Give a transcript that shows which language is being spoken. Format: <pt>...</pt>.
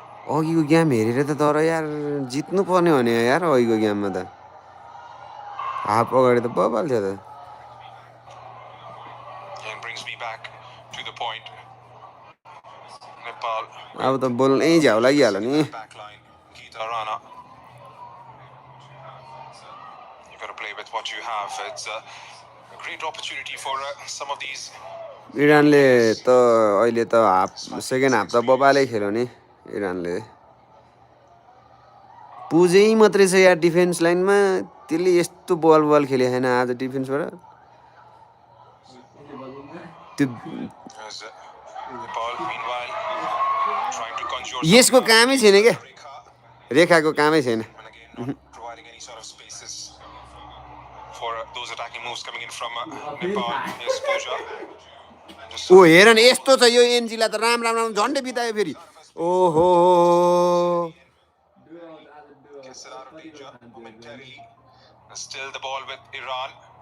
<ne>अघिको गेम हेरेर त तर यार जित्नु पर्ने हो नि यार अघिको गेममा त हाफ अगाडि त बबाल थियो त</ne> <en>And brings me back to the point. Nepal.</en> <ne>अब त बोल्नै झ्याउ लागिहाल्यो नि</ne> <en>Backline. Geeta Rana. You got to play with what you have. It's a great opportunity for some of these.</en> <ne>इरानले त अहिले त हाफ सेकेन्ड हाफ त बबालै खेल्यो नि इरानले पुजै मात्रै छ यार डिफेन्स लाइनमा त्यसले यस्तो बल खेलेको छैन आज डिफेन्सबाट त्यो</ne> <en>As Nepal, meanwhile, trying to conjure.</en> <ne>यसको कामै छैन क्या</ne> <en>Rekha.</en> <ne>रेखाको कामै छैन</ne> <en>And again, not providing any sort of spaces for those attacking moves coming in from Nepal. Here's Pooja. Just</en> <ne>ओ हेर न यस्तो छ यो एनजीलाई त राम झन्डै बितायो फेरि ओहो</ne> <en>gets it out of danger momentarily. And still the ball with Iran.</en>